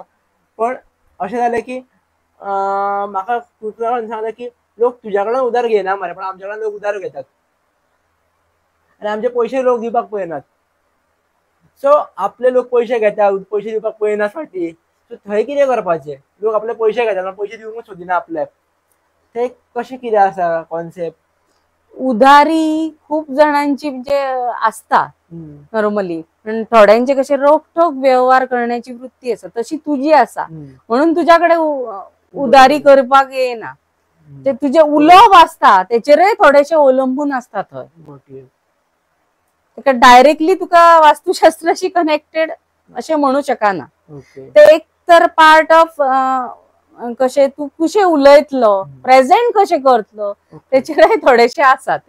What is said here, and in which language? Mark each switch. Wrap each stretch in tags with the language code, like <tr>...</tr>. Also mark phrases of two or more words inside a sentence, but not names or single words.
<kok>पण अशें जालें की म्हाका खूब जाणांनी सांगलें की लोक तुज्या कडल्यान उदार घेयना मरे, पण आमच्या कडल्यान लोक उदार घेतात आनी आमचे पयशे लोक दिवपाक पळयनात. सो आपले लोक पयशे घेतात, पयशे दिवपाक पळयनात फाटीं. सो थंय कितें करपाचें? लोक आपले पयशे घेतात पण पयशे दिवंकूच सोदिना आपल्याक. ते कशें कितें आसा कॉन्सेप्ट? उधारी खूप जणांची म्हणजे असता नॉर्मली, पण थोड्यांचे कसे रोखठोक व्यवहार करण्याची वृत्ती आसा, तशी तुझी आसा म्हणून तुझ्याकडे उधारी करपाक येना. ते तुझे उलोप आसता तेचेरय थोडेशे अवलंबून असता थंय. डायरेक्टली तुका वास्तुशास्त्राशी कनेक्टेड अशें म्हणू शकना. ते एक तर</kok> <en>part of</en> <kok>कशें तू कशें उलयतलो, प्रेझेंट कशें करतलो, तेचेरय थोडेशे आसा ते.</kok>